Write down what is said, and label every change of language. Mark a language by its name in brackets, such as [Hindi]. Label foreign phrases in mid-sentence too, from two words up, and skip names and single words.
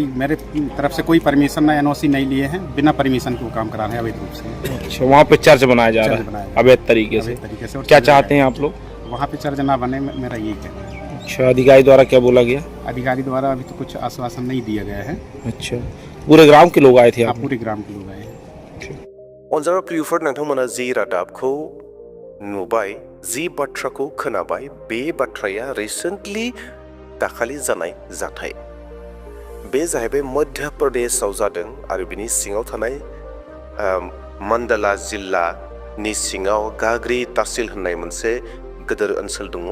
[Hindi] नहीं, मेरे तरफ से कोई परमिशन ना, एनओसी नहीं लिए हैं। बिना परमिशन के वो काम करा रहे हैं अवैध रूप से। अच्छा, वहाँ पे चर्च बनाया जा रहा है अवैध तरीके से? क्या चाहते हैं आप लोग? वहाँ पे चर्च ना बने, मेरा यही कहना है। अच्छा, अधिकारी द्वारा क्या बोला गया? अधिकारी द्वारा अभी तो कुछ आश्वासन नहीं दिया गया है। अच्छा, पूरे ग्राम के लोग आए थे? पूरे ग्राम के लोग आए हैं। [Bodo] अनजाग्रा प्रियफोर, नोंथांमोना जि रादाबखौ नुबाय, जि बाथ्राखौ खोनाबाय, बे बाथ्राया रिसेन्टलि दाखालि जानाय जाथाय। बे जाहैबाय मध्य प्रदेशआव जादों आरो बिनि सिङाव थानाय मान्डाला जिल्लानि सिङाव गाग्री तहसिल होननाय मोनसे गोदोर ओनसोल दङ।